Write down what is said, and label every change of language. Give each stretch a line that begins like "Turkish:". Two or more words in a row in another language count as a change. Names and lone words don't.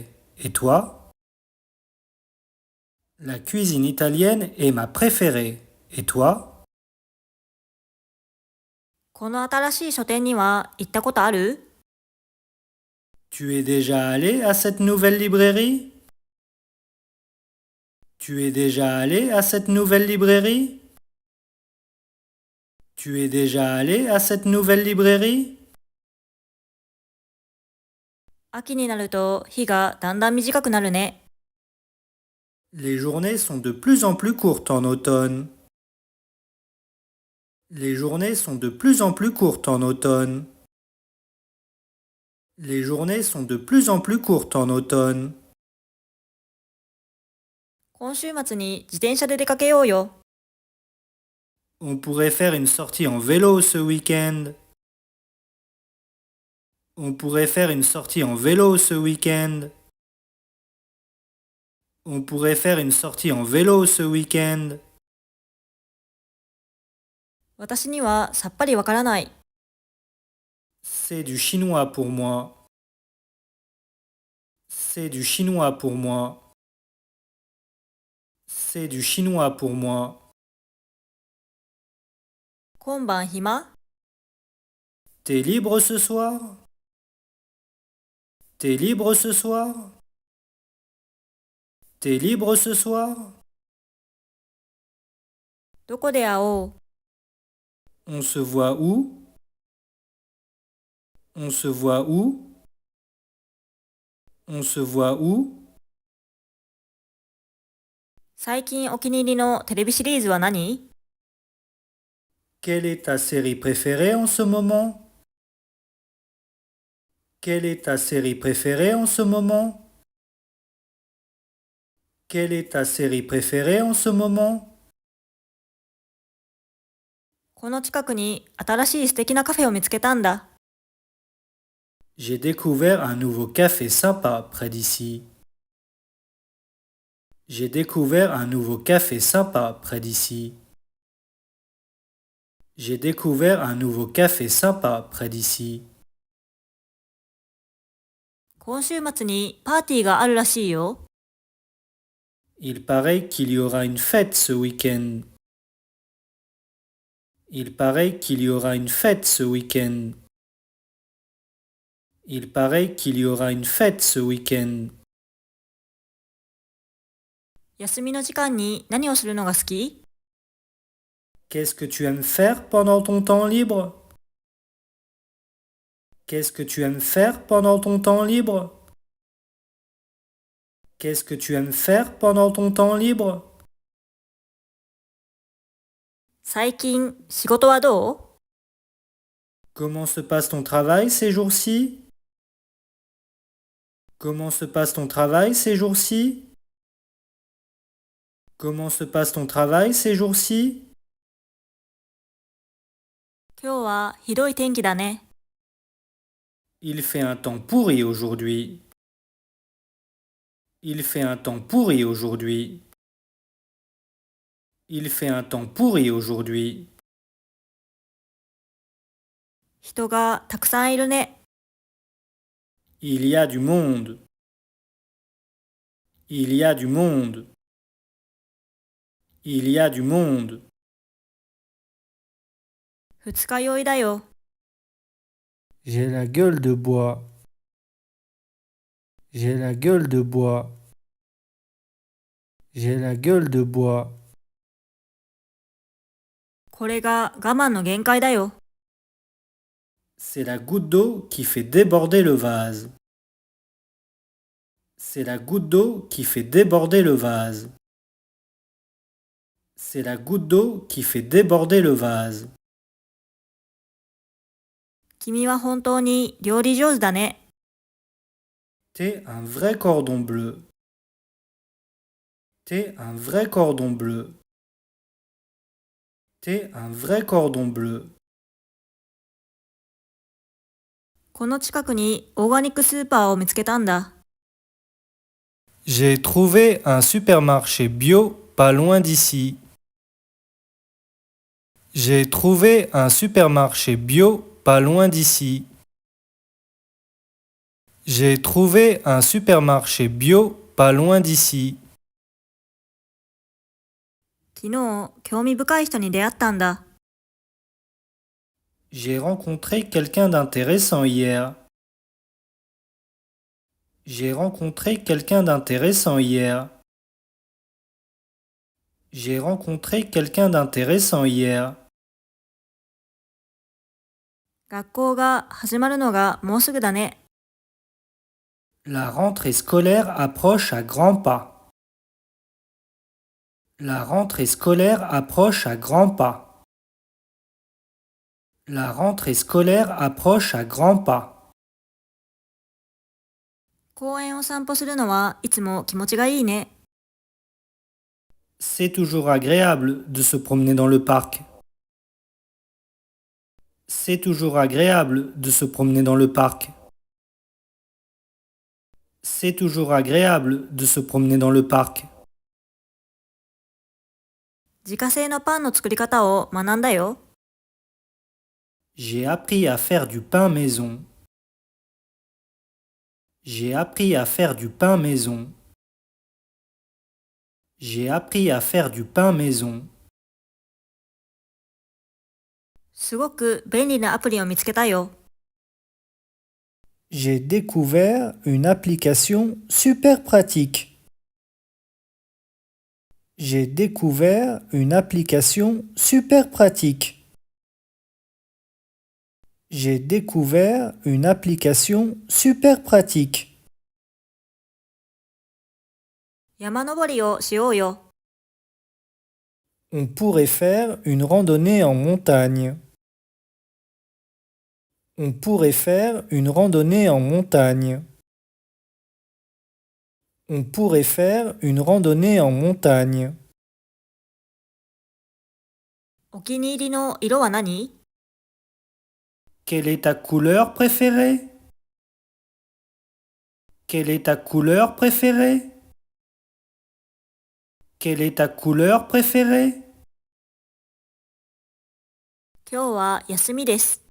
French: Et toi? La cuisine italienne est ma préférée. Et toi?
Japanese: この新しい書店には行ったことある？
French: Tu es déjà allé à cette nouvelle librairie? Tu es déjà allé à cette nouvelle librairie? Tu es déjà allé à cette nouvelle librairie?
Japanese: 秋になると日がだんだん短くなるね。
French: Les journées sont de plus en plus courtes en automne. Les journées sont de plus en plus courtes en automne. Les journées sont de plus en plus courtes en automne.
Japanese: 今週末に自転車で出かけようよ。
French: On pourrait faire une sortie en vélo ce week-end. On pourrait faire une sortie en vélo ce week-end. On pourrait faire une sortie en vélo ce week-end.
Japanese: 私にはさっぱりわからない。
French: C'est du chinois pour moi. C'est du chinois pour moi. C'est du chinois pour moi.
Japanese: 今晩暇？
French: T'es libre ce soir? T'es libre ce soir? T'es libre ce soir?
Japanese: どこで会おう？
French: On se voit où? On se voit où? On se voit où?
Japanese: 最近お気に入りのテレビシリーズは何？
French: Quelle est ta série préférée en ce moment? Quelle est ta série préférée en ce moment? Quelle est ta série préférée en ce moment?
Japanese: この近くに新しい素敵なカフェを見つけたんだ。
French: J'ai découvert un nouveau café sympa près d'ici. J'ai découvert un nouveau café sympa près d'ici. J'ai découvert un nouveau café sympa près d'ici.
Japanese: 今週末にパーティーがあるらしいよ。
French: Il paraît qu'il y aura une fête ce week-end. Il paraît qu'il y aura une fête ce week-end. Il paraît qu'il y aura une fête ce week-end.
Japanese: 休みの時間に何をするのが好き？
French: Qu'est-ce que tu aimes faire pendant ton temps libre? Qu'est-ce que tu aimes faire pendant ton temps libre? Qu'est-ce que tu aimes faire pendant ton temps libre?
Japanese: 最近仕事はどう？
French: Comment se passe ton travail ces jours-ci? Comment se passe ton travail ces jours-ci? Comment se passe ton travail ces jours-ci?
Japanese: 今日はひどい天気だね。
French: Il fait un temps pourri aujourd'hui. Il fait un temps pourri aujourd'hui. Il fait un temps pourri aujourd'hui.
Japanese: 人がたくさんいるね。
French: Il y a du monde. Il y a du monde. Il y a du monde.
Japanese: 二日酔いだよ。
French: J'ai la gueule de bois. J'ai la gueule de bois. J'ai la gueule de bois.
Japanese: これが我慢の限界だよ。
French: C'est la goutte d'eau qui fait déborder le vase. C'est la goutte d'eau qui fait déborder le vase. C'est la goutte d'eau qui fait déborder le vase.
Japanese: 君は本当に料理上手だね。
French: T'es un vrai cordon bleu. T'es un vrai cordon bleu. T'es un vrai cordon bleu.
Japanese: この近くにオーガニックスーパーを見つけたんだ。
French: J'ai trouvé un supermarché bio pas loin d'ici. J'ai trouvé un supermarché bio pas loin d'ici. J'ai trouvé un supermarché bio pas loin d'ici.
Japanese: 昨日、興味深い人に出会ったんだ。
French: J'ai rencontré quelqu'un d'intéressant hier. J'ai rencontré quelqu'un d'intéressant hier. J'ai rencontré quelqu'un d'intéressant hier.
Japanese: 学校が始まるのがもうすぐだね。
French: La rentrée scolaire approche à grands pas. La rentrée scolaire approche à grands pas. La rentrée scolaire approche à grands pas.
Japanese: 公園を散歩するのはいつも気持ちがいいね。
French: C'est toujours agréable de se promener dans le parc. C'est toujours agréable de se promener dans le parc. C'est toujours agréable de se promener dans le parc.
Japanese: 自家製のパンの作り方を学んだよ。
French: J'ai appris à faire du pain maison. J'ai appris à faire du pain maison. J'ai appris à faire du pain maison.
Japanese: すごく便利なアプリを見つけたよ。
French: J'ai découvert une application super pratique. J'ai découvert une application super pratique. J'ai découvert une application super pratique.
Japanese: 山登りをしようよ。
French: On pourrait faire une randonnée en montagne. On pourrait faire une randonnée en montagne. On pourrait faire une randonnée en montagne.
Japanese: お気に入りの色は何？
French: Quelle est ta couleur préférée? Quelle est ta couleur préférée? Quelle est ta couleur préférée?
Japanese: 今日は休みです。